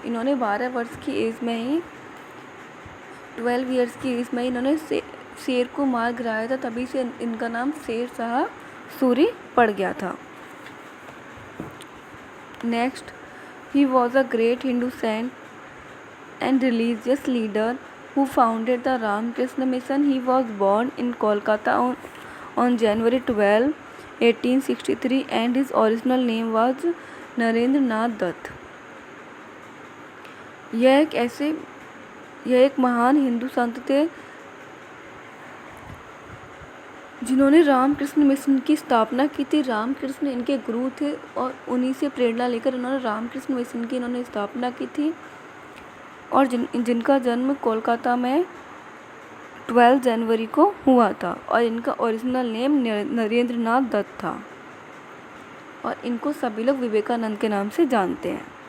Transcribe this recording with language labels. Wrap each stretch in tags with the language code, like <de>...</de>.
<hi>इन्होंने 12 वर्ष की एज में ही 12 ईयर्स की एज में ही इन्होंने शेर को मार गिराया था, तभी से इनका नाम शेर शाह सूरी पड़ गया था।</hi> <en>Next, he was a great Hindu saint and religious leader who founded the Ramakrishna Mission. He was born in Kolkata on January 12, 1863 and his original name was Narendra Nath Dutt.</en> <hi>यह एक महान हिंदू संत थे जिन्होंने रामकृष्ण मिशन की स्थापना की थी। रामकृष्ण इनके गुरु थे और उन्हीं से प्रेरणा लेकर इन्होंने रामकृष्ण मिशन की स्थापना की थी और जिनका जन्म कोलकाता में 12 जनवरी को हुआ था और इनका ओरिजिनल नेम नरेंद्र नाथ दत्त था और इनको सभी लोग विवेकानंद के नाम से जानते हैं।</hi>